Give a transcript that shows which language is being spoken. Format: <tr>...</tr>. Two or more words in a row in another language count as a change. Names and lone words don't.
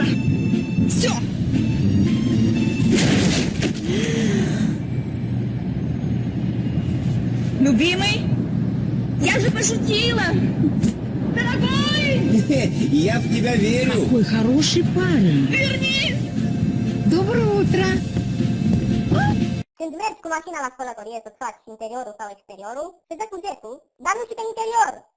<ru>Все! Любимый, я же пошутила! Дорогой! Я в тебя верю. Какой хороший парень. Вернись! Доброе утро.</ru> <ro>Când mergi cu mașina la spălătorie să-ți faci interiorul sau exteriorul, te dă cu gestul, dar nu și pe interior.</ro>